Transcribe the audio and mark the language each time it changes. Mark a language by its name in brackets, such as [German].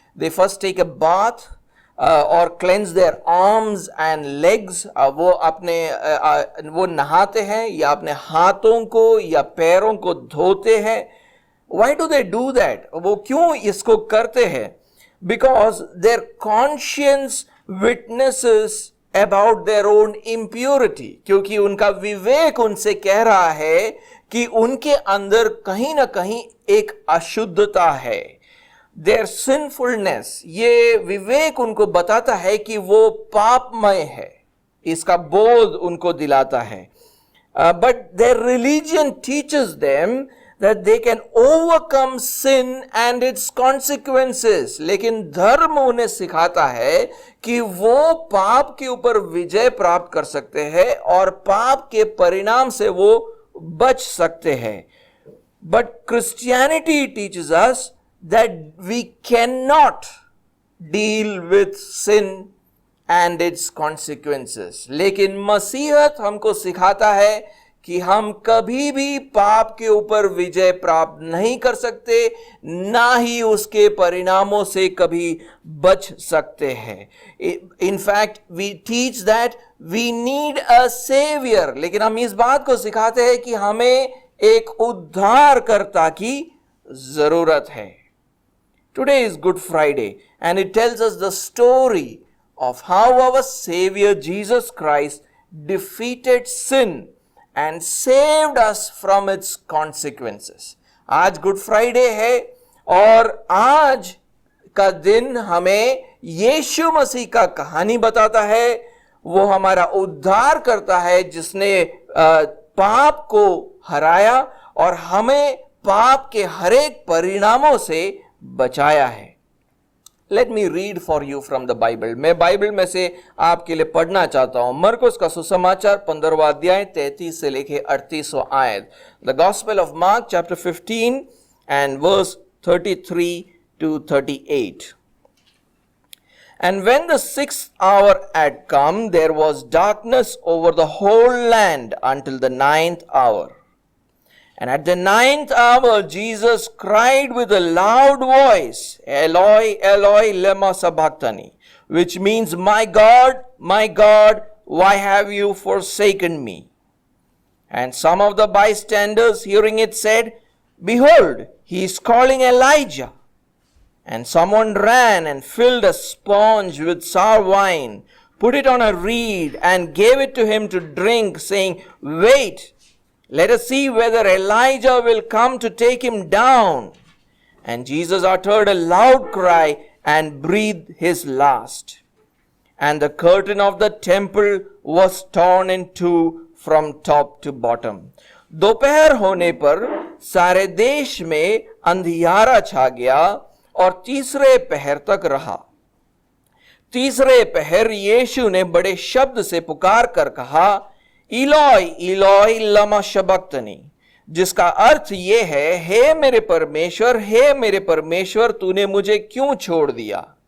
[English] They first take a bath or cleanse their arms and legs. [Hindi] वो नहाते हैं या अपने हाथों को या पैरों को धोते हैं. [English] Why do they do that? [Hindi] वो क्यों इसको करते हैं? [English] Because their conscience witnesses about their own impurity. [Hindi] क्योंकि उनका विवेक उनसे कह रहा है कि उनके अंदर कहीं ना कहीं एक अशुद्धता है. [English] Their sinfulness, [Hindi] ये विवेक उनको बताता है कि वो पापमय है. इसका बोध उनको दिलाता है. [English] But their religion teaches them that they can overcome sin and its consequences. [Hindi] लेकिन धर्म उन्हें सिखाता है कि वो पाप के ऊपर विजय प्राप्त कर सकते हैं और पाप के परिणाम से वो बच सकते हैं. [English] But Christianity teaches us that we cannot deal with sin and its consequences. [Hindi] लेकिन मसीहत हमको सिखाता है कि हम कभी भी पाप के ऊपर विजय प्राप्त नहीं कर सकते, ना ही उसके परिणामों से कभी बच सकते हैं. [English] In fact, we teach that we need a savior. [Hindi] लेकिन हम इस बात को सिखाते हैं कि हमें एक उद्धारकर्ता की जरूरत है. [English] Today is Good Friday and it tells us the story of how our Savior Jesus Christ defeated sin and saved us from its consequences. [Hindi] आज गुड फ्राइडे है और आज का दिन हमें यीशु मसीह का कहानी बताता है. वो हमारा उद्धार करता है जिसने पाप को हराया और हमें पाप के हरेक परिणामों से बचाया है. [English] Let me read for you from the Bible. [Hindi] मैं बाइबल में से आपके लिए पढ़ना चाहता हूं. मरकुस का सुसमाचार 15वां अध्याय 33 से लेके 38वां आयत. [English] The Gospel of Mark chapter 15 and verse 33 to 38. And when the 6th hour had come, there was darkness over the whole land until the 9th hour. And at the 9th hour, Jesus cried with a loud voice, [Aramaic] Eloi, Eloi, lema sabachthani, [English] which means, my God, why have you forsaken me? And some of the bystanders hearing it said, behold, he is calling Elijah. And someone ran and filled a sponge with sour wine, put it on a reed, and gave it to him to drink, saying, wait, let us see whether Elijah will come to take him down. And Jesus uttered a loud cry and breathed his last. And the curtain of the temple was torn in two from top to bottom. [Hindi] दोपहर होने पर सारे देश में अंधियारा छा गया और तीसरे पहर तक रहा. तीसरे पहर यीशु ने बड़े शब्द से पुकार कर कहा, [Aramaic] इलोई इलोई लमा शबक्तनी, [Hindi] जिसका अर्थ ये है, हे मेरे परमेश्वर तूने मुझे क्यों छोड़ दिया.